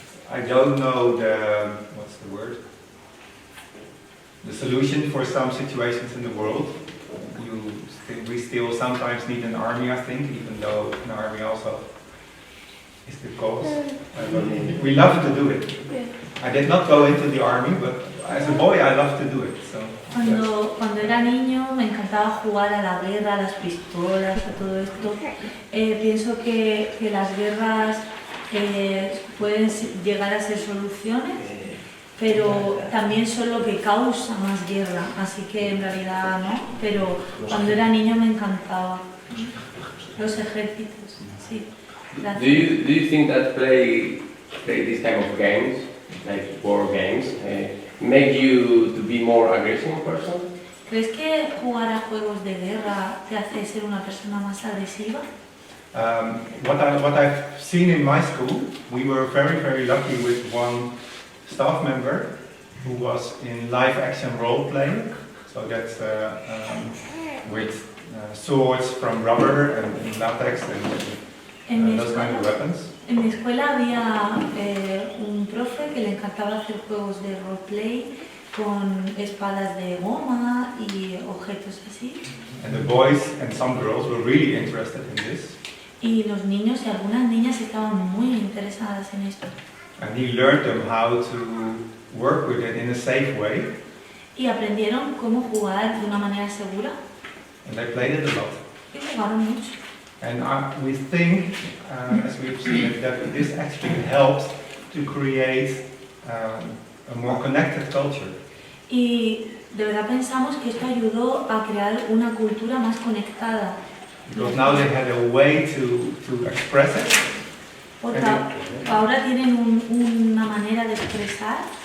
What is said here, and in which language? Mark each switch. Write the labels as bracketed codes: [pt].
[en] I don't know what's the word? The solution for some situations in the world. We still sometimes need an army, I think, even though an army also is the cause. But we love to do it. I did not go into the army, but as a boy I love to do it. So [es] Cuando era niño me encantaba jugar a la guerra, a las pistolas, a todo esto. Pienso que las guerras pueden llegar a ser soluciones, pero también son lo que causa más guerra, así que en realidad no, pero cuando era niño me encantaba. Los ejércitos, sí. [en] Do you think that play this type of games, like war games, make you to be more aggressive person? [es] ¿Crees que jugar a juegos de guerra te hace ser una persona más agresiva? [en] What I've seen in my school, we were very, very lucky with one staff member who was in live action role playing. So that's with swords from rubber and latex and those kind of weapons. [es] En mi escuela había un profe que le encantaba hacer juegos de roleplay con espadas de goma y objetos así. [en] And the boys and some girls were really interested in this. [es] Y los niños y algunas niñas estaban muy interesadas en esto. [en] And he learned them how to work with it in a safe way. [es] Y aprendieron cómo jugar de una manera segura. [en] And they played it a lot. [es] Y jugaron mucho. [en] And we think, as we've seen, that this actually helps to create a more connected culture. [es] Y de verdad pensamos que esto ayudó a crear una cultura más conectada. [en] Because now they had a way to express it. [es] Porque ahora tienen una manera de expresar.